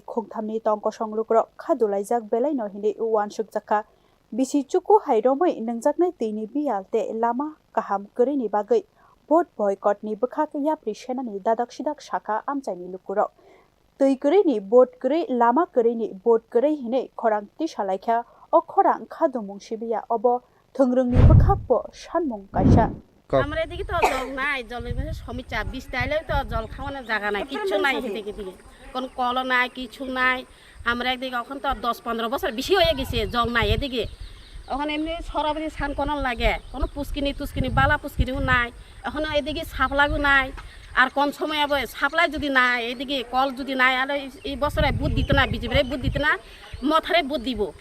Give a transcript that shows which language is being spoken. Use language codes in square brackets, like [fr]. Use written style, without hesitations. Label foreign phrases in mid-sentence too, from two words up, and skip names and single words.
[trp] khongthamni tongkosong lukurok khadulaijak belai no hinde swkangno bisi chuku hairomoi Nwngjaknai tini biyal te lama kaham koreini bagwi [en] vote boycott [trp] ni bwkhak yapri senani dadak sidak sakha amchaini lukurok tui koreini vote kore lama koreini vote kore hine khorang tisalaikha o khorang khadumung sibiya obo thongrungni bwkhakbo sanmungo kaisa [bn] আমরা এদিকে তো জল নাই জলের সমস্যা বিস্তাইলেও তো জল খাওয়ানোর জায়গা নাই কিছু নাই এদিকে দিকে কোনো কল নাই কিছু নাই আমরা একদিকে এখন তো 10-15 বছর বেশি হয়ে গেছে জল নাই এদিকে এখন এমনি সরাবরি স্নান করার লাগে কোনো পুষ্কিনি বালা পুষ্কিনিও নাই এখন এদিকে সাপ্লাইও নাই আর কোন সময় হবে সাপ্লাই যদি নাই এদিকে কল যদি নাই আর এই বছরে বুধ দিতে না বিজেপির বুধ দিতে না মথারে বুধ দিব